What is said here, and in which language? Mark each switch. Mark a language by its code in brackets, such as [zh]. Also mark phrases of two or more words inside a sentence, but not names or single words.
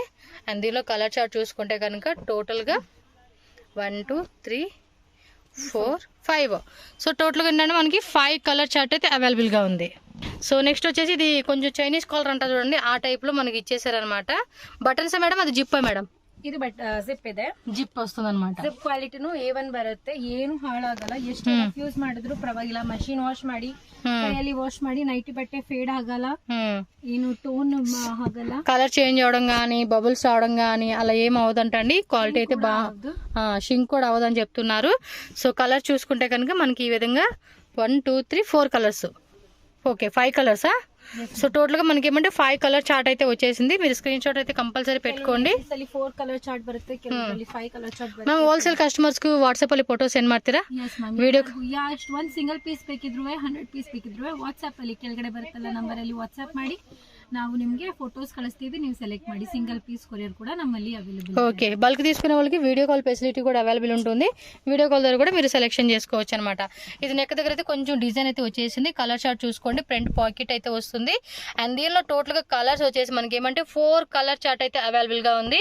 [te] అండ్ దీనిలో [en] color chart [te] చూసుకుంటే కనుక టోటల్గా 1 2 3 4 5. సో టోటల్గా ఏంటంటే మనకి 5 [en] color chart [te] అయితే అవైలబుల్గా ఉంది. సో నెక్స్ట్ వచ్చేసి ఇది కొంచెం [en] Chinese collar [te] అంటారు చూడండి, ఆ టైప్లో మనకి ఇచ్చేసారనమాట. [en] buttons madam, [te] అది జిప్పా మేడం? [kn] ಇದು ಜಿಪ್ ಇದೆ, [te] ಜಿಪ್ ವస్తుంది అనమాట. [kn] ಜಿಪ್ ಕ್ವಾಲಿಟಿನೂ A1 ಬರುತ್ತೆ, ಏನು ಹಾಳಾಗಲ್ಲ. ಎಷ್ಟು ಯೂಸ್ ಮಾಡಿದ್ರು ಪರವಾಗಿಲ್ಲ. [en] machine wash [kn] ಮಾಡಿ, ಕೈಯಲ್ಲಿ ವಾಶ್ ಮಾಡಿ, ನೈಟಿ ಬಟ್ಟೆ ಫೇಡ್ ಆಗಲ್ಲ, ಏನು ಟೋನ್ ಆಗಲ್ಲ. [en] color change [te] అవడం కానీ బబుల్స్ రావడం కానీ అలా ఏం అవదంటండి. క్వాలిటీ అయితే బాగా షింక్ కూడా అవదని చెప్తున్నారు. సో కలర్ చూసుకుంటే కనుక మనకి ఈ విధంగా 1 2 3 4 కలర్స్. ఓకే, 5 కలర్సా? సో టోటల్ గా మనకి ఏమంటే 5 [en] color chart [te] అయితే వచ్చేసింది. మీరు [en] screen shot [te] అయితే కంపల్సరీ పెట్టుకోండి. [kn] 4 [en] color chart [kn] ಬರುತ್ತೆ, ಕೆಲವರಲ್ಲಿ 5 [en] color chart [kn] ಬರುತ್ತೆ. [en] ma'am wholesale customers [kn] ಗೂ ವಾಟ್ಸ್ಆಪ್ ಅಲ್ಲಿ [en] photo send [kn] ಮಾಡ್ತೀರಾ? ವಿಡಿಯೋ ಎಷ್ಟು ಒಂದು [en] single piece [kn] ಬೇಕಿದ್ರು 100 ಪೀಸ್ ಬೇಕಿದ್ರು ವಾಟ್ಸ್ಆಪ್ ಅಲ್ಲಿ ಕೆಳಗಡೆ ಬರುತ್ತಲ್ಲ ನಂಬರ್ ಅಲ್ಲಿ ವಾಟ್ಸ್ಆಪ್ ಮಾಡಿ ನಾವು ನಿಮಗೆ ಫೋಟೋಸ್ ಕಳಿಸ್ತೀವಿ, ನೀವು ಸೆಲೆಕ್ಟ್ ಮಾಡಿ. [en] single piece courier [te] కూడా నమ్మల్లి అవైలబుల్. ఓకే, బల్క్ తీసుకునే వాళ్ళకి [en] video call facility [te] కూడా అవైలబుల్ ఉంటుంది. [en] video call [te] ద్వారా కూడా మీరు సెలెక్షన్ చేసుకోవచ్చు అనమాట. ఇది నెక్ దగ్గర అయితే కొంచెం డిజైన్ అయితే వచ్చేసింది. [en] color chart [te] చూసుకోండి, [en] front pocket [te] అయితే వస్తుంది. అండ్ దీనిలో టోటల్ గా కలర్స్ వచ్చేసి మనకి ఏమంటే 4 [en] color chart [te] అయితే అవైలబుల్ గా ఉంది.